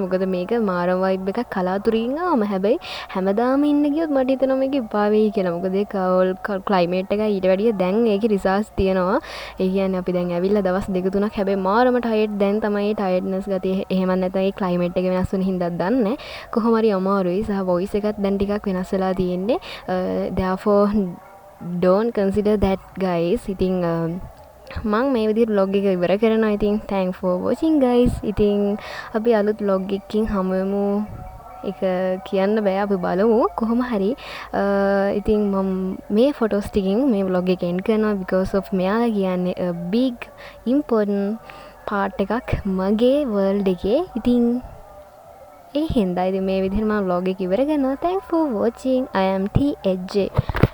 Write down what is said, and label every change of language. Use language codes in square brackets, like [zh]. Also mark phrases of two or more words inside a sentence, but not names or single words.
[si] මොකද මේක මාරම වයිබ් එකක් කලාතුරකින් ආවම. හැබැයි හැමදාම ඉන්න ගියොත් මට හිතෙනවා මේක එපා වෙයි කියලා. මොකද ඒ ක්ලයිමේට් එක ඊට වැඩිය දැන් ඒකේ රිසර්ච් තියෙනවා. ඒ කියන්නේ අපි දැන් ඇවිල්ලා දවස් 2-3ක් හැබැයි මාරම ටයර්ඩ්. දැන් තමයි ටයර්ඩ්නස් ගතිය. එහෙම නැත්නම් ඒ ක්ලයිමේට් එක වෙනස් වෙන හින්දා දන්නේ. කොහොම හරි අමාරුයි. සහ වොයිස් එකත් දැන් ටිකක් වෙනස් වෙලා තියෙන්නේ. [en] Therefore don't consider that guys. [si] ඉතින් මම මේ විදිහට vlog එක ඉවර කරනවා. [en] ඉතින් thanks for watching guys. [si] ඉතින් අපි අලුත් vlog එකකින් හමු වෙමු. ඒක කියන්න බෑ. අපි බලමු කොහොම හරි. ඉතින් මම මේ ෆොටෝස් ටිකින් මේ vlog එක end කරනවා [en] because of [si] මෙයාලා කියන්නේ [en] a big important part [si] එකක් මගේ world එකේ. ඉතින් ඒ හින්දා ඉතින් මේ විදිහට මම vlog එක ඉවර කරනවා. [en] Thanks for watching. I am THJ.